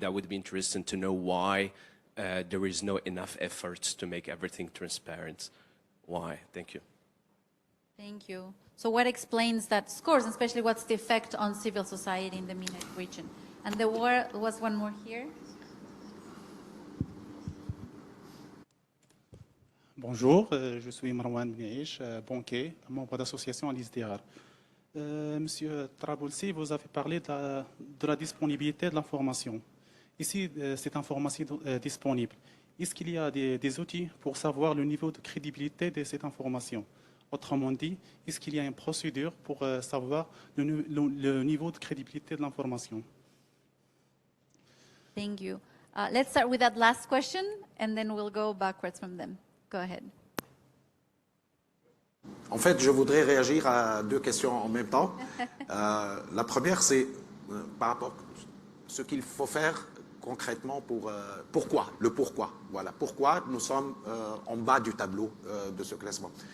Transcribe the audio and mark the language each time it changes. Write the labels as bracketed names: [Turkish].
[English] That would be interesting to know why there is no enough efforts to make everything transparent. Why? Thank you. Thank you. So what explains that scores, especially what's the effect on civil society in the MENA region? And there was one more here. [French] Bonjour, je suis Marwan Bniaish, banquier, membre d'association à l'ISDR. Monsieur Traboulsi, vous avez parlé de la disponibilité de l'information. Ici, cette information disponible. Est-ce qu'il y a des outils pour savoir le niveau de crédibilité de cette information? Autrement dit, est-ce qu'il y a une procédure pour savoir le niveau de crédibilité de l'information? [English] Thank you. Let's start with that last question, and then we'll go backwards from them. Go ahead. [French] En fait, je voudrais réagir à deux questions en même temps. La première, c'est par rapport à ce qu'il faut faire concrètement pour pourquoi, le pourquoi. Voilà, pourquoi nous sommes en bas du tableau de ce classement.